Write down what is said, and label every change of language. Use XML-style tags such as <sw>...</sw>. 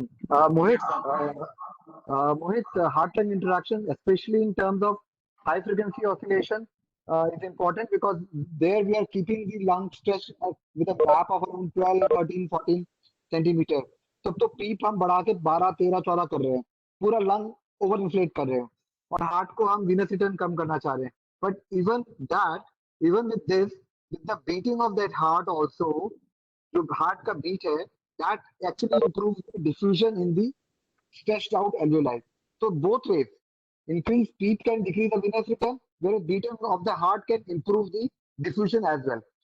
<en>Mohit, That's all. Mohit, heart-lung interaction, especially in terms of high-frequency oscillation, is important because there we are keeping the lung stretched with a gap of around 12, 13, 14 centimeter.</en> <hi>तब तो पीप हम बढ़ा के 12, 13, 14 कर रहे हैं, पूरा lung over inflate कर रहे हैं और हार्ट को हम वीनस रिटर्न कम करना चाह रहे हैं.</hi> <en>But even with this, with the beating of that heart also,</en> <hi>जो हार्ट का बीट है,</hi> <en>that actually improves the diffusion in the stretched out alveoli. So both ways, increased beat can decrease the venous return, whereas beating of the heart can improve the diffusion as well.</en>